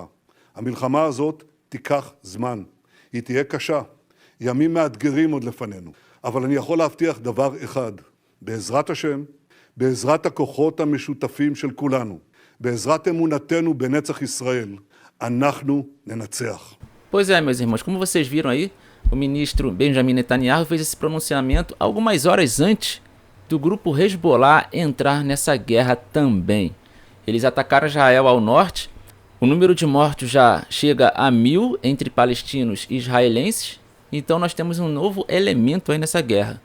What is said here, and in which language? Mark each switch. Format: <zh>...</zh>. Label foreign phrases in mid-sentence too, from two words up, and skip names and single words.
<he>המלחמה הזאת תיקח זמן. היא תהיה קשה. ימים מאתגרים עוד לפנינו. אבל אני יכול להבטיח דבר אחד. בעזרת השם, בעזרת הכוחות המשותפים של כולנו, בעזרת אמונתנו בנצח ישראל, אנחנו ננצח.</he> <pt>Pois é, meus irmãos, como vocês viram aí, o ministro Benjamin Netanyahu fez esse pronunciamento algumas horas antes do grupo Hezbollah entrar nessa guerra também. Eles atacaram Israel ao norte, o número de mortos já chega a 1.000 entre palestinos e israelenses, então nós temos um novo elemento aí nessa guerra.</pt>